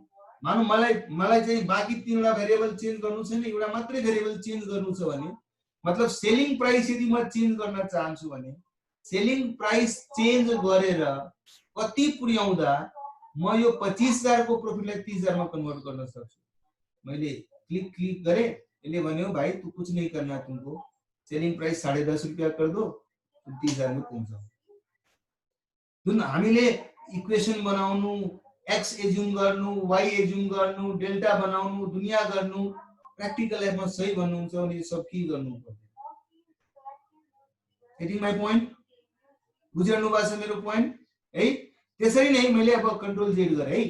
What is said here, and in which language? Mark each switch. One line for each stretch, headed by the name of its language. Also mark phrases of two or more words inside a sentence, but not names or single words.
Nepali: मानौ मलाई चाहिँ बाँकी 3 वटा
English: variable change
Nepali: गर्नु छैन, एउटा मात्रै
English: variable change
Nepali: गर्नु छ भने मतलब
English: selling price
Nepali: यदि म चेन्ज गर्न चाहन्छु भने
English: selling price change
Nepali: गरेर कति पुर्याउँदा म यो 25,000 को प्रॉफिटलाई 30,000 में कन्वर्ट गर्न सक्छु। मैले क्लिक गरेँ, यसले भन्यो
Hindi: भाई तू कुछ नहीं करना, तुमको
English: selling price
Hindi: 10.5 रुपया कर दो, तुम 30,000 में पहुँच।
Nepali: जुन हामीले इक्वेसन बनाउनु,
English: x assume
Nepali: गर्नु,
English: y assume
Nepali: गर्नु, डेल्टा बनाउनु, दुनिया गर्नु,
English: practical life
Nepali: सही भन्नुहुन्छ भने यो सब के गर्नु पर्छ।
English: Getting my point?
Nepali: बुझ्नु भएको छ मेरो पोइन्ट है। त्यसरी नै मैले अब
English: control Z
Nepali: गरे है।